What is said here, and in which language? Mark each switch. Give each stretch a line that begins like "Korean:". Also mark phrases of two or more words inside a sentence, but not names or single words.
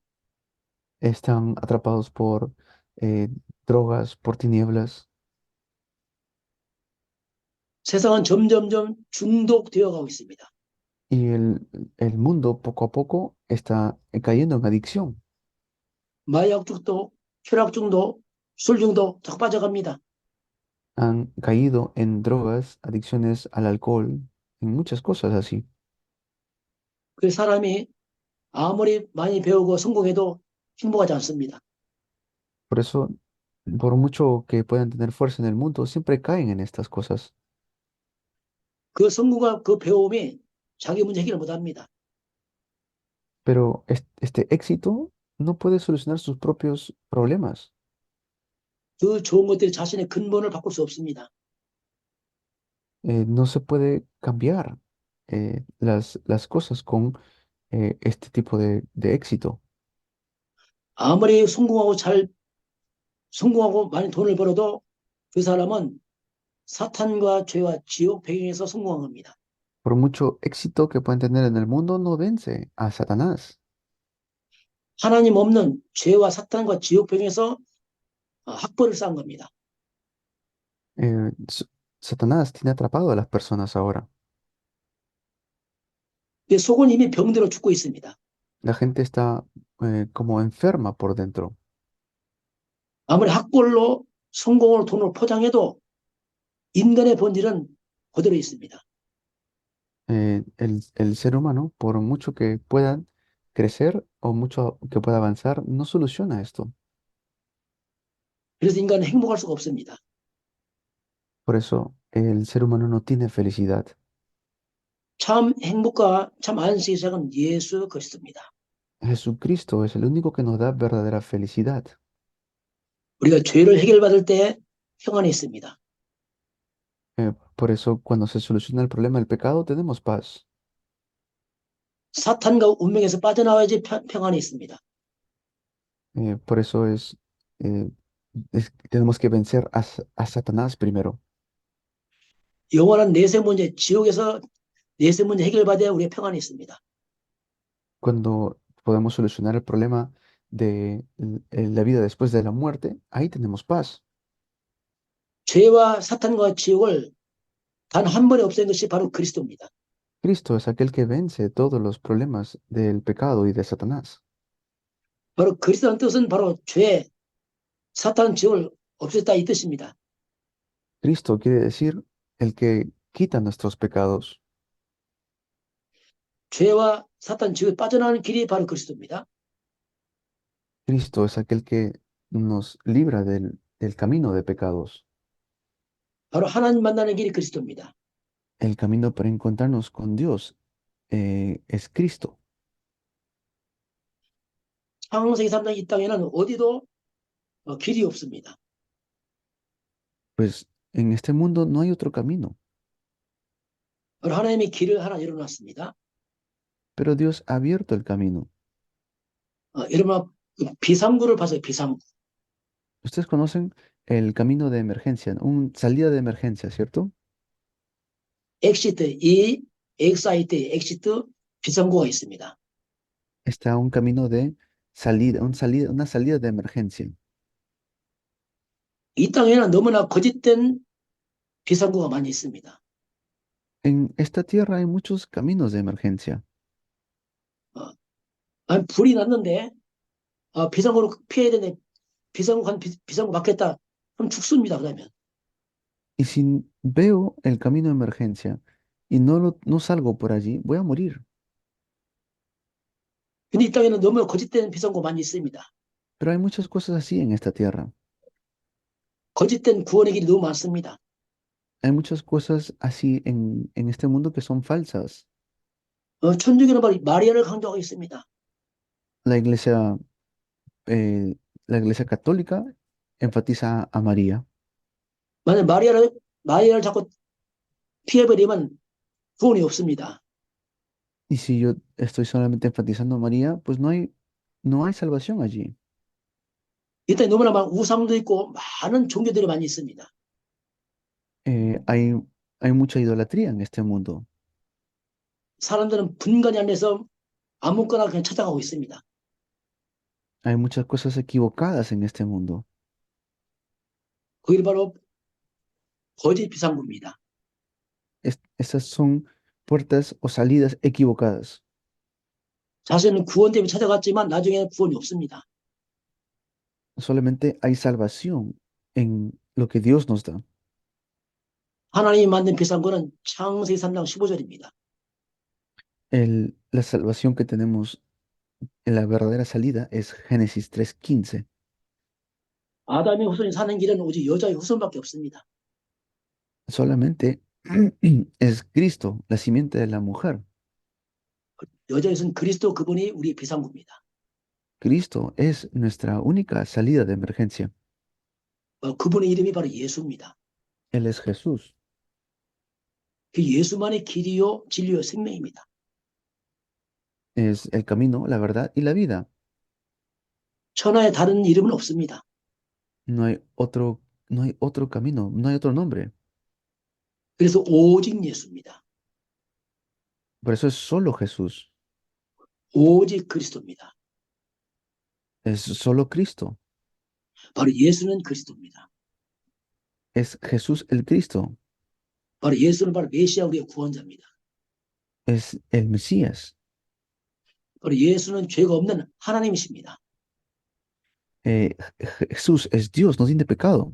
Spanish: Están atrapados por eh, drogas, por tinieblas.
Korean: 세상은 점점점 중독되어 가고 있습니다.
Spanish: Y el mundo poco a poco está cayendo en adicción.
Korean: 마약 중독, 쾌락 중독, 술 중독 자꾸 빠져갑니다.
Spanish: Han caído en drogas, adicciones al alcohol, en muchas cosas así.
Korean: 그 사람이 아무리 많이 배우고 성공해도 행복하지 않습니다.
Spanish: Por eso, por mucho que puedan tener fuerza en el mundo, siempre caen en estas cosas.
Korean: 그 성공과 그 배움이 자기 문제 해결을 못합니다.
Spanish: Pero este éxito no puede solucionar sus propios problemas.
Korean: 그 좋은 것들이 자신의 근본을 바꿀 수 없습니다.
Spanish: No se puede cambiar las cosas con este tipo de éxito.
Korean: 아무리 성공하고 많이 돈을 벌어도 그 사람은 사탄과 죄와 지옥 배경에서 성공한 겁니다.
Spanish: Por mucho éxito que pueden tener en el mundo, no vence a Satanás.
Korean: 하나님 없는 죄와 사탄과 지옥 배경에서 학벌을 쌓은 겁니다.
Spanish: Satanás tiene atrapado a las personas ahora.
Korean: 속은 이미 병들어 죽고 있습니다.
Spanish: La gente está como enferma por dentro.
Korean: 아무리 학벌로 성공을 돈으로 포장해도 인간의 본질은 그대로 있습니다.
Spanish: El ser humano, por mucho que pueda crecer o mucho que pueda avanzar, no soluciona esto.
Korean: 그래서 인간은 행복할 수가 없습니다.
Spanish: Por eso el ser humano no tiene felicidad.
Korean: 참 행복과 참 안식의 시작은 예수 그리스도입니다.
Spanish: Jesucristo es el único que nos da verdadera felicidad.
Korean: 우리가 죄를 해결받을 때 평안이 있습니다.
Spanish: Por eso cuando se soluciona el problema del pecado, tenemos paz.
Korean: 사탄과 운명에서 빠져나와야지 평안이 있습니다.
Spanish: Por eso eh, tenemos que vencer a Satanás primero.
Korean: 영원한 내세 문제, 지옥에서 내세 문제 해결받아야 우리의 평안이 있습니다.
Spanish: Cuando podemos solucionar el problema de la vida después de la muerte, ahí tenemos paz.
Korean: 죄와 사탄과 지옥을 단 한 번에 없앤 것이 바로 그리스도입니다.
Spanish: Cristo es aquel que vence todos los problemas del pecado y de Satanás.
Korean: 바로 그리스도라는 뜻은 바로 죄, 사탄, 지옥을 없앴다 이 뜻입니다.
Spanish: Cristo quiere decir el que quita nuestros pecados.
Korean: 죄와 사탄, 지옥에 빠져나가는 길이 바로 그리스도입니다.
Spanish: Cristo es aquel que nos libra del camino de pecados.
Korean: 바로 하나님 만나는 길이 그리스도입니다.
Spanish: El camino para encontrarnos con Dios es Cristo.
Korean: 창세기 3장 이 땅에는 어디도 길이 없습니다.
Spanish: Pues en este mundo no hay otro camino,
Korean: 바로 하나님이 길을 하나 열어놨습니다.
Spanish: pero Dios ha abierto el camino.
Korean: 여러분 비상구를 봐서 비상구.
Spanish: Ustedes conocen el camino de emergencia, un salida de emergencia, ¿cierto?
Korean: 엑시트, 이 엑사이트, 엑시트 비상구가 있습니다.
Spanish: Está un camino de salida, una salida de emergencia.
Korean: 이 땅에는 너무나 거짓된 비상구가 많이 있습니다.
Spanish: En esta tierra hay muchos caminos de emergencia.
Korean: 아니, 불이 났는데, 비상구로 피해야 되는데, 비상구 맞겠다. 그럼 죽습니다, 그러면.
Spanish: Y si veo el camino de emergencia y no salgo por allí, voy a morir.
Korean: 근데 이 땅에는 너무 거짓된 비상구 많이 있습니다.
Spanish: Pero hay muchas cosas así en esta tierra.
Korean: 거짓된 구원의 길이 너무 많습니다.
Spanish: Hay muchas cosas así en este mundo que son falsas.
Korean: 천주교는 바로 마리아를 강조하고 있습니다.
Spanish: La iglesia, eh, la iglesia católica enfatiza a María.
Korean: 만약 마리아를 자꾸 피해버리면 구원이 없습니다.
Spanish: Y si yo estoy solamente enfatizando a María, pues no hay salvación allí.
Korean: 이 땅에 너무나 많은 우상도 있고 많은 종교들이 많이 있습니다.
Spanish: Eh, hay, hay mucha idolatría en este mundo.
Korean: 사람들은 분간이 안 돼서 아무거나 그냥 찾아가고 있습니다.
Spanish: Hay muchas cosas equivocadas en este mundo.
Korean: 그게 바로 거짓 비상구입니다.
Spanish: Estas son puertas o salidas equivocadas.
Korean: 자신은 구원 때문에 찾아갔지만 나중에는 구원이 없습니다.
Spanish: Solamente hay salvación en lo que Dios nos da.
Korean: 하나님이 만든 비상구는 창세기 3장 15절입니다.
Spanish: La salvación que tenemos en la verdadera salida es Génesis 3:15.
Korean: 아담의 후손이 사는 길은 오직 여자의 후손밖에 없습니다.
Spanish: Solamente es Cristo, la simiente de la mujer.
Korean: 여자의 후손 그리스도 그분이 우리 비상구입니다.
Spanish: Cristo es nuestra única salida de emergencia.
Korean: 그분의 이름이 바로 예수입니다.
Spanish: Él es Jesús.
Korean: 그 예수만의 길이요 진리요 생명입니다.
Spanish: Es el camino, la verdad y la vida.
Korean: 천하에 다른 이름은 없습니다.
Spanish: No hay otro camino, no hay otro nombre.
Korean: 그래서 오직 예수입니다.
Spanish: Por eso es solo Jesús.
Korean: 오직 그리스도입니다.
Spanish: Es solo Cristo.
Korean: 바로 예수는 그리스도입니다.
Spanish: Es Jesús el Cristo.
Korean: 바로 예수는 바로 메시아 우리의 구원자입니다.
Spanish: Es el Mesías.
Korean: 바로 예수는 죄가 없는 하나님이십니다.
Spanish: Jesús es Dios, no tiene pecado.